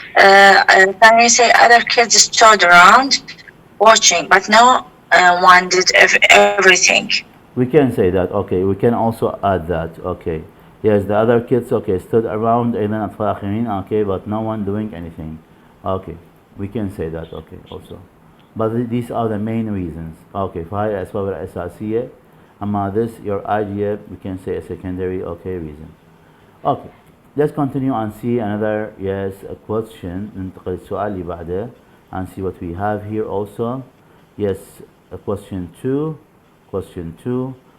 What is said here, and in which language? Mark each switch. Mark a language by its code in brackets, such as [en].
[en] Can we say other kids stood around watching, but no one did everything. We can say that. Okay, we can also add that. Okay. Yes, the other kids, okay, stood around [ar] أيضا أطفال آخرين, [en] okay, but no one doing anything. Okay, we can say that. Okay, also. But these are the main reasons. [ar] Okay, فهاي الأسباب الأساسية. أما [en] this, your idea, we can say a secondary, okay, reason. Okay, let's continue and see another, yes, a question. [ar] ننتقل للسؤال اللي بعده [en] and see what we have here also. Yes, question 2. Question 2.